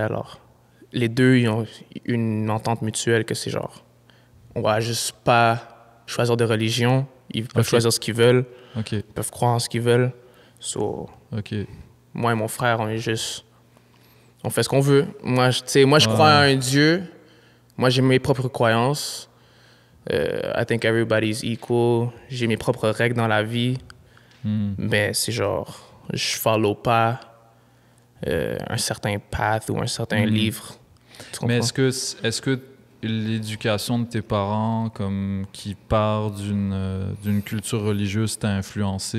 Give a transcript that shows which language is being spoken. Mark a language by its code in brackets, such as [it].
[fr] Alors, les deux, ils ont une entente mutuelle que c'est genre, on va juste pas choisir de religion. Ils peuvent choisir ce qu'ils veulent. OK. Ils peuvent croire en ce qu'ils veulent. [en] So, OK. [fr] Moi et mon frère, on fait ce qu'on veut. Moi, je crois à un Dieu. Moi, j'ai mes propres croyances. [en] I think everybody's equal. [fr] J'ai mes propres règles dans la vie. Mais c'est genre, je follow pas un certain path ou un certain livre. Mais est-ce que l'éducation de tes parents, comme qui part d'une culture religieuse, t'a influencé?